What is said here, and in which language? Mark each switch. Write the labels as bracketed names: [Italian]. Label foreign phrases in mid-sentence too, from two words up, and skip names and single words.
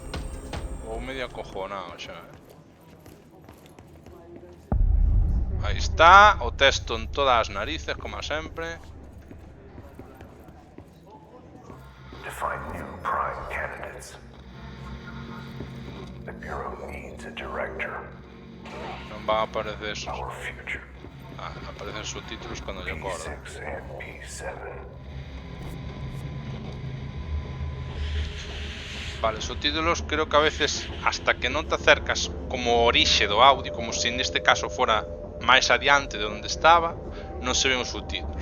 [Galician] Vou medio acojonado xa. Aí está. está, o texto en todas as narices, como sempre. [English] Define new prime candidates. The Bureau needs a director. [Galician] Non van a aparecer esos. [English] Our future. [Spanish] Ah, aparecen subtítulos cuando yo acordo. [English] P6 and P7. [Galician] Vale, subtítulos creo que a veces hasta que non te acercas como orixe do audio, como se neste caso fora máis adiante de onde estaba, non se ven os subtítulos.